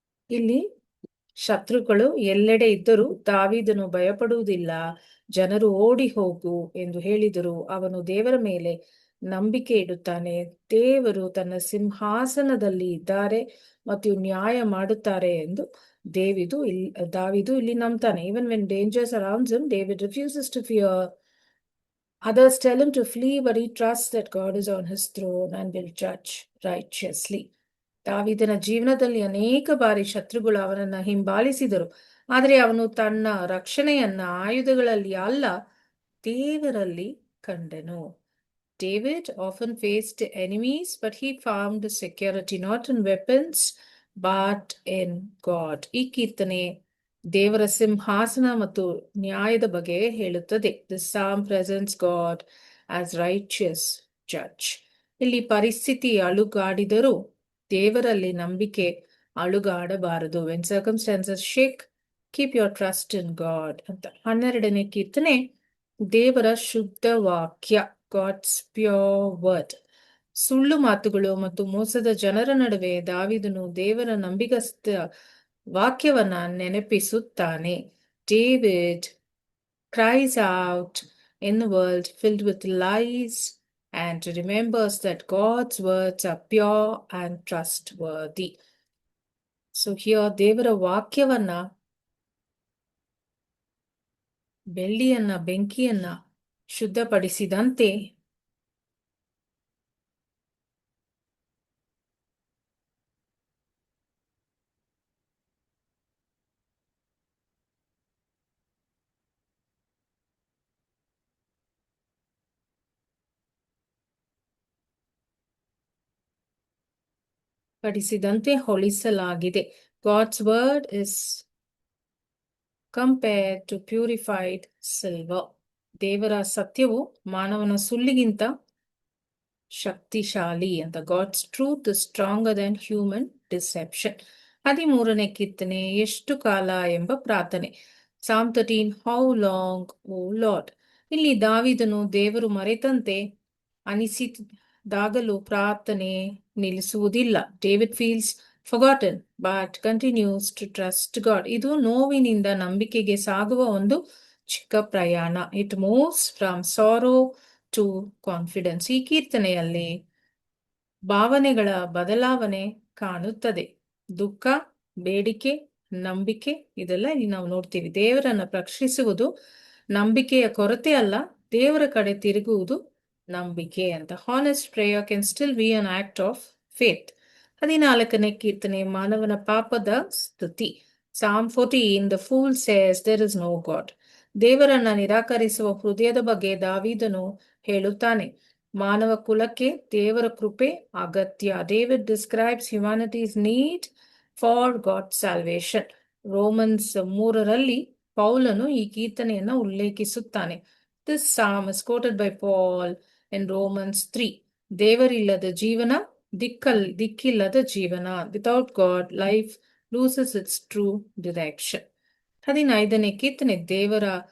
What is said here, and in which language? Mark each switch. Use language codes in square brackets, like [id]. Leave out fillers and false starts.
[kn] ಇಲ್ಲಿ ಶತ್ರುಗಳು ಎಲ್ಲೆಡೆ ಇದ್ದರೂ ದಾವೀದನು ಭಯಪಡುವುದಿಲ್ಲ. ಜನರು ಓಡಿ ಹೋಗು ಎಂದು ಹೇಳಿದರು. ಅವನು ದೇವರ ಮೇಲೆ ನಂಬಿಕೆ ಇಡುತ್ತಾನೆ. ದೇವರು ತನ್ನ ಸಿಂಹಾಸನದಲ್ಲಿ ಇದ್ದಾರೆ ಮತ್ತು ನ್ಯಾಯ ಮಾಡುತ್ತಾರೆ ಎಂದು ದಾವೀದು ಇಲ್ಲಿ ನಂಬ್ತಾನೆ. [en] Even when dangers surrounds him, David refuses to fear. Others tell him to flee, but he trusts that God is on his throne and will judge righteously. [kn] ದಾವೀದನ ಜೀವನದಲ್ಲಿ ಅನೇಕ ಬಾರಿ ಶತ್ರುಗಳು ಅವನನ್ನ ಹಿಂಬಾಲಿಸಿದರು. ಆದರೆ ಅವನು ತನ್ನ ರಕ್ಷಣೆಯನ್ನ ಆಯುಧಗಳಲ್ಲಿ ಅಲ್ಲ, ದೇವರಲ್ಲಿ ಕಂಡನು. [en] David often faced enemies, but he found security not in weapons, but in God. [kn] ಈ ಕೀರ್ತನೆ ದೇವರ ಸಿಂಹಾಸನ ಮತ್ತು ನ್ಯಾಯದ ಬಗ್ಗೆ ಹೇಳುತ್ತದೆ. [en] This psalm presents God as righteous judge. [kn] ಇಲ್ಲಿ ಪರಿಸ್ಥಿತಿ ಅಲುಗಾಡಿದರೂ ದೇವರಲ್ಲಿ ನಂಬಿಕೆ ಅಲುಗಾಡಬಾರದು. [en] When circumstances shake, keep your trust in God ಅಂತ. [kn] 12ನೇ ಕೀರ್ತನೆ ದೇವರ ಶುದ್ಧ ವಾಕ್ಯ, [en] God's pure word. [kn] ಸುಳ್ಳು ಮಾತುಗಳು ಮತ್ತು ಮೋಸದ ಜನರ ನಡುವೆ ದಾವೀದನು ದೇವರ ನಂಬಿಗಸ್ತ ವಾಕ್ಯವನ್ನ ನೆನಪಿಸುತ್ತಾನೆ. [en] David cries out in a world filled with lies and remembers that God's words are pure and trustworthy. So here [kn] ದೇವರ ವಾಕ್ಯವನ್ನ ಬೆಳ್ಳಿಯನ್ನ ಬೆಂಕಿಯನ್ನ ಶುದ್ಧಪಡಿಸಿದಂತೆ ಹೊಳಿಸಲಾಗಿದೆ. [en] God's word is compared to purified silver. [kn] ದೇವರ ಸತ್ಯವು ಮಾನವನ ಸುಳ್ಳಿಗಿಂತ ಶಕ್ತಿಶಾಲಿ ಅಂತ. [en] God's truth is stronger than human deception. [kn] 13ನೇ ಕೀರ್ತನೆ ಎಷ್ಟು ಕಾಲ ಎಂಬ ಪ್ರಾರ್ಥನೆ. [en] Psalm 13 How long, O Lord? [kn] ಇಲ್ಲಿ ದಾವೀದನು ದೇವರು ಮರೆತಂತೆ ಅನಿಸಿದಾಗಲೂ ಪ್ರಾರ್ಥನೆ ನಿಲ್ಲಿಸುವುದಿಲ್ಲ. [en] David feels forgotten but continues to trust God. [kn] ಇದು ನೋವಿನಿಂದ ನಂಬಿಕೆಗೆ ಸಾಗುವ ಒಂದು ಚಿಕ್ಕ ಪ್ರಯಾಣ. [en] It moves from sorrow to confidence. [kn] ಈ ಕೀರ್ತನೆಯಲ್ಲಿ ಭಾವನೆಗಳ ಬದಲಾವಣೆ ಕಾಣುತ್ತದೆ. ದುಃಖ, ಬೇಡಿಕೆ, ನಂಬಿಕೆ ಇದೆಲ್ಲ ಇಲ್ಲಿ ನಾವು ನೋಡ್ತೀವಿ. ದೇವರನ್ನ ಪ್ರಶ್ನಿಸುವುದು ನಂಬಿಕೆಯ ಕೊರತೆ ಅಲ್ಲ, ದೇವರ ಕಡೆ ತಿರುಗುವುದು ನಂಬಿಕೆ ಅಂತ. [en] Honest prayer can still be an act of faith. [kn] 14ನೇ ಕೀರ್ತನೆ ಮಾನವನ ಪಾಪದ ಸ್ತುತಿ. [en] Psalm 14 The fool says there is no God. [kn] ದೇವರನ್ನ ನಿರಾಕರಿಸುವ ಹೃದಯದ ಬಗ್ಗೆ ದಾವೀದನು ಹೇಳುತ್ತಾನೆ. ಮಾನವ ಕುಲಕ್ಕೆ ದೇವರ ಕೃಪೆ ಅಗತ್ಯ. [en] David describes humanity's need for God's salvation. [kn] Romans 3ರಲ್ಲಿ ಪೌಲನು ಈ ಕೀರ್ತನೆಯನ್ನ ಉಲ್ಲೇಖಿಸುತ್ತಾನೆ. [en] This psalm is quoted by Paul in Romans 3. [kn] ದೇವರಿಲ್ಲದ ಜೀವನ, ದಿಕ್ಕಿಲ್ಲದ ಜೀವನ. [en] Without God, life loses its true direction. [kn] 15ನೇ ಕೀರ್ತನೆ ದೇವರ